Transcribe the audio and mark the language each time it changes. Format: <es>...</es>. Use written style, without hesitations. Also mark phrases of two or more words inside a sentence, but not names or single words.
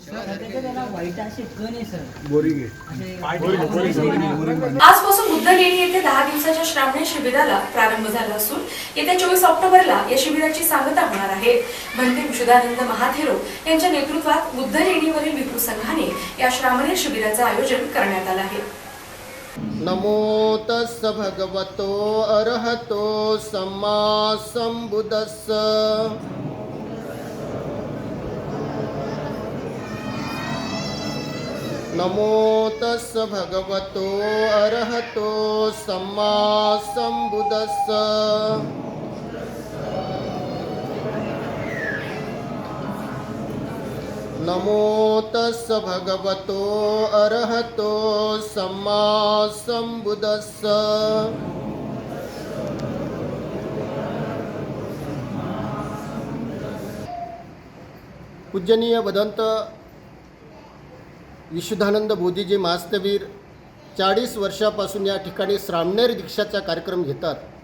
<mr>आजपासून बुद्धलेणी येथे 10 दिवसाच्या श्रावणी शिबिराला प्रारंभ झाला असून येत्या 24 ऑक्टोबरला या शिबिराची सांगता होणार आहे. भंते विशुद्धानंद महाथेरो यांच्या नेतृत्वात बुद्धलेणीवरील विपुल संघाने या श्रावणी शिबिराचे आयोजन करण्यात आले आहे.</mr> <pi>नमो तस्स भगवतो अरहतो सम्मा संबुद्धस्स नमो तस्स भगवतो अरहतो सम्मा संबुद्धस्स नमो तस्स भगवतो अरहतो सम्मा संबुद्धस्स</pi> <mr>पूजनीय भदंत विशुद्धानंद बोधीजी महास्तवीर 40 वर्षापासून या ठिकाणी श्रावणेर दीक्षाचा कार्यक्रम घेतात.</mr>